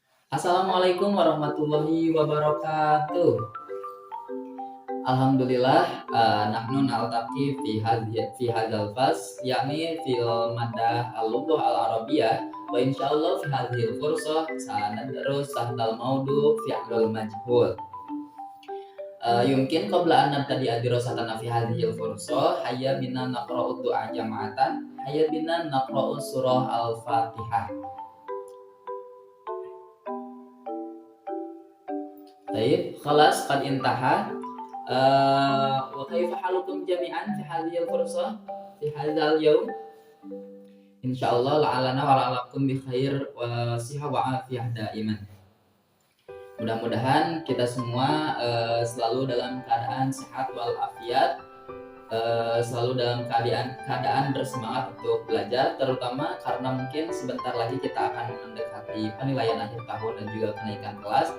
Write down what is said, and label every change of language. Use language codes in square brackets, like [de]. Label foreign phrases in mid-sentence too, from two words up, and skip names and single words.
[ar] السلام عليكم ورحمة الله وبركاته. الحمد لله نحن نلتقي في هذا الفصل يعني في المادة اللغة العربية وإن شاء الله في هذه الفرصة سندرس هذا الموضوع الفعل المجهول. يمكن قبل أن نبتدئ دراستنا في هذه الفرصة هيا بنا نقرأ دعاء جماعة هيا بنا نقرأ سورة الفاتحة. Baik, خلاص قد انتهى. وكيف حالكم جميعا في هذه الفرصة في هذا اليوم? إن شاء الله لعلنا ولعلكم بخير وصحة وعافية دائما. [id] Mudah-mudahan kita semua selalu dalam keadaan sehat wal afiat, selalu dalam keadaan bersemangat untuk belajar, terutama karena mungkin sebentar lagi kita akan mendekati penilaian akhir tahun dan juga kenaikan kelas.